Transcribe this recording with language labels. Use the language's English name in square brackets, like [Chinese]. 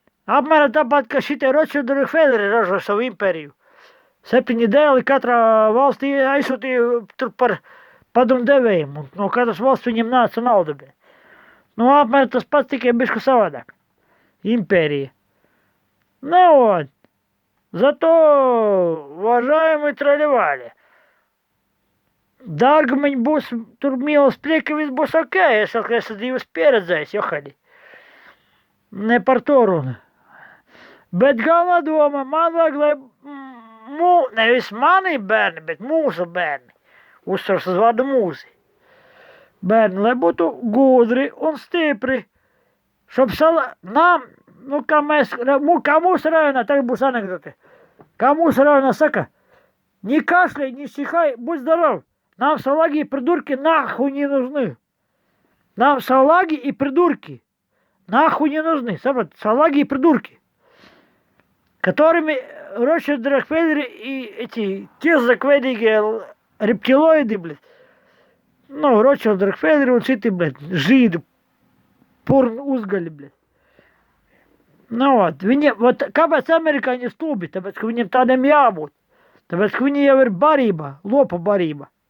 [Latvian] Apmēram tāpat, ka šitie Rothschild un Rockefelleri ražo savu impēriju. 7 dēli katrā valstī aizsūtīja tur par padomu devējiem. Un no katras valsts viņiem nāca nauda. Apmēram tas pats tikai bišku savādāk. [Russian] Империя. Вот. Зато уважаемые тролливали. [Latvian] Dārgumiņi būs, tur mīlas prieka, viss būs ok. Es esmu divas pieredzējis, Johani. Ne par to runa. Bet galvenā doma, man vajag, lai nevis mani bērni, bet mūsu bērni. Uzsvars uz vārdu mūsi. Bērni, lai būtu gudri un stipri. Šob nam, kā mūsu rajonā, tagad būs anekdote. Kā mūsu rajonā saka, [Russian] ни кашляй, ни чихай, будь здоров. Нам салаги и придурки нахуй не нужны. Нам салаги и придурки нахуй не нужны. Салаги и придурки. Которыми Ротшильд, Рокфеллер и эти кизакведиги рептилоиды, блядь. [Latvian] Ротшильд, Рокфеллер un citi, [Russian] блядь, [Latvian] žīdu purnu uzgaļi, блядь. Kāpēc amerikāņi stūbi? Tāpēc, ka viņiem tādiem jābūt. Tāpēc, ka viņi jau ir barība, lopa barība.